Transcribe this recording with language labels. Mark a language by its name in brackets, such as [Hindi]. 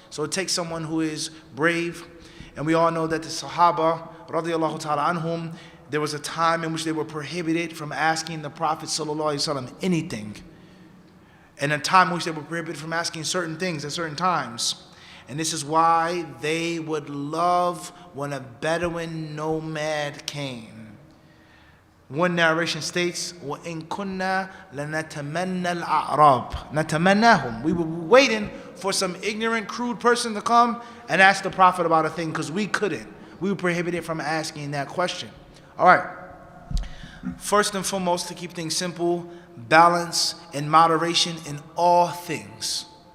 [English] So it takes someone who is brave. And we all know that the Sahaba, radiyallahu ta'ala anhum, there was a time in which they were prohibited from asking the Prophet sallallahu alaihi wasallam anything. And a time in which they were prohibited from asking certain things at certain times. And this is why they would love when a Bedouin nomad came. One narration states, [Arabic] وَإِن كُنَّا لَنَتَمَنَّى الْأَعْرَابِ نَتَمَنَّاهُم. [English] We were waiting for some ignorant, crude person to come and ask the Prophet about a thing because we couldn't. We were prohibited from asking that question. All right. First and foremost, to keep things simple, balance and moderation in all things.